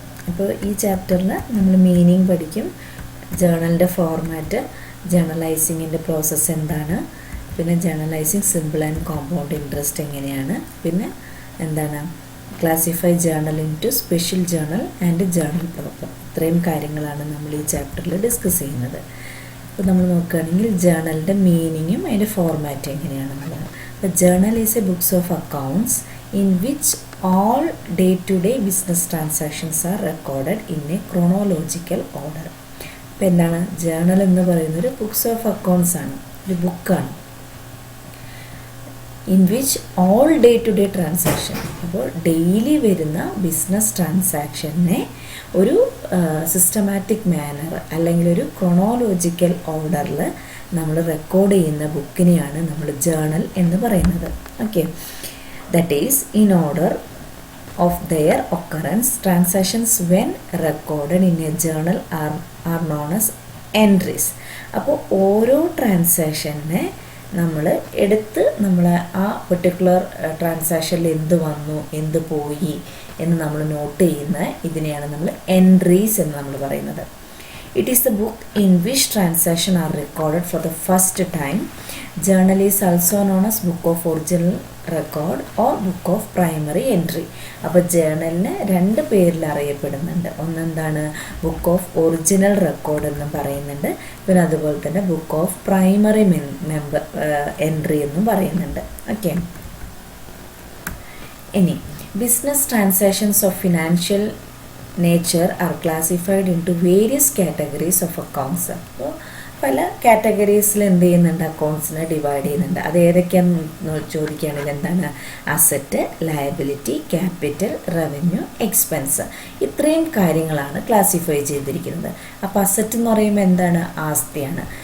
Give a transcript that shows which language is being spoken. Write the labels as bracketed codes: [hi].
[ml] അപ്പോൾ ഈ ചാപ്റ്ററിൽ നമ്മൾ മീനിങ് പഠിക്കും, ജേണലിൻ്റെ ഫോർമാറ്റ്, ജേണലൈസിങ്ങിൻ്റെ പ്രോസസ്സ് എന്താണ്, പിന്നെ journalising simple and compound interest എങ്ങനെയാണ്, പിന്നെ എന്താണ് [en] Classify journal into special journal and journal proper. [ml] ഇത്രയും കാര്യങ്ങളാണ് നമ്മൾ ഈ ചാപ്റ്ററിൽ ഡിസ്കസ് ചെയ്യുന്നത്. അപ്പോൾ നമ്മൾ നോക്കുകയാണെങ്കിൽ ജേണലിൻ്റെ മീനിങ്ങും അതിൻ്റെ ഫോർമാറ്റും എങ്ങനെയാണെന്നുള്ളത്. [en] The journal is a books of accounts in which all day-to-day business transactions are recorded in a chronological order. [ml] അപ്പോൾ എന്താണ് ജേണൽ എന്ന് പറയുന്നത്? ഒരു ബുക്സ് ഓഫ് അക്കൗണ്ട്സ് ആണ്, ഒരു ബുക്കാണ്. [en] in which all day transaction, [ml] അപ്പോൾ ഡെയിലി വരുന്ന ബിസിനസ് ട്രാൻസാക്ഷനെ ഒരു സിസ്റ്റമാറ്റിക് മാനർ അല്ലെങ്കിൽ ഒരു ക്രോണോളജിക്കൽ ഓർഡറിൽ നമ്മൾ റെക്കോർഡ് ചെയ്യുന്ന ബുക്കിനെയാണ് നമ്മൾ ജേണൽ എന്ന് പറയുന്നത്. [en] Okay, that is in order of their occurrence transactions when recorded in a journal are known as entries. [ml] അപ്പോൾ ഓരോ ട്രാൻസാക്ഷനെ നമ്മൾ എടുത്ത് നമ്മൾ ആ പെർട്ടിക്കുലർ ട്രാൻസാക്ഷനിൽ എന്ത് വന്നു, എന്ത് പോയി എന്ന് നമ്മൾ നോട്ട് ചെയ്യുന്ന ഇതിനെയാണ് നമ്മൾ എൻട്രീസ് എന്ന് നമ്മൾ പറയുന്നത്. [en] It is the book in which transactions are recorded for the first time. Journal is also known as book of original record or book of primary entry. [ml] അപ്പോൾ ജേണലിന് രണ്ട് പേരിൽ അറിയപ്പെടുന്നുണ്ട്. ഒന്നെന്താണ്? ബുക്ക് ഓഫ് ഒറിജിനൽ റെക്കോർഡ് എന്നും പറയുന്നുണ്ട്, പിന്നെ അതുപോലെ തന്നെ book of primary entry എന്നും പറയുന്നുണ്ട്. [en] Okay, ഇനി business transactions of financial nature are classified into various categories of accounts. [ml] അപ്പോൾ പല കാറ്റഗറീസിൽ എന്ത് ചെയ്യുന്നുണ്ട്? അക്കൗണ്ട്സിനെ ഡിവൈഡ് ചെയ്യുന്നുണ്ട്. അത് ഏതൊക്കെയാണെന്ന് ചോദിക്കുകയാണെങ്കിൽ എന്താണ്? Asset, liability, capital, revenue, expense. ഇത്രയും കാര്യങ്ങളാണ് ക്ലാസിഫൈ ചെയ്തിരിക്കുന്നത്. അപ്പോൾ അസറ്റ് എന്ന് പറയുമ്പോൾ എന്താണ്? ആസ്തിയാണ്.